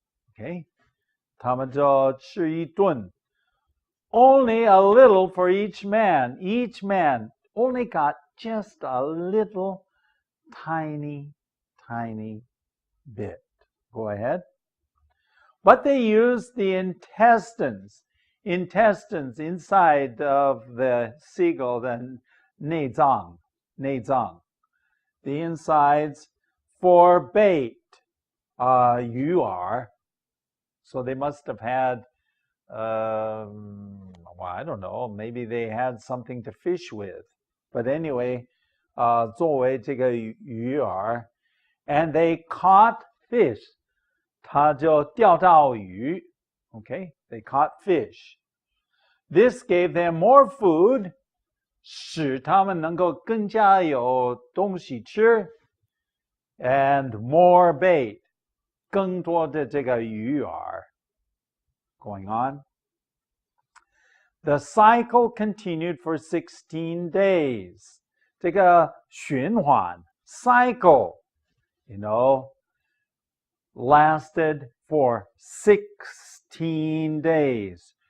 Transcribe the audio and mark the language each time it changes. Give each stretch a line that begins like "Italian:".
English: Okay,
Chinese: 他们就吃一顿.
English: Only a little for each man. Each man only got just a little tiny bit. Go ahead. But they used the intestines inside of the seagull, the 内脏, the insides for bait, 鱼饵. So they must have had, well, I don't know, maybe they had something to fish with. But anyway,
Chinese: 作为这个鱼饵,
English: and they caught fish.
Chinese: 他就钓到鱼.
English: Okay, they caught fish. This gave them more food,
Chinese: 使他们能够更加有东西吃,
English: and more bait,
Chinese: 更多的这个鱼饵.
English: Going on. The cycle continued for 16 days.
Chinese: 这个循环
English: cycle, you know, lasted for 16 days.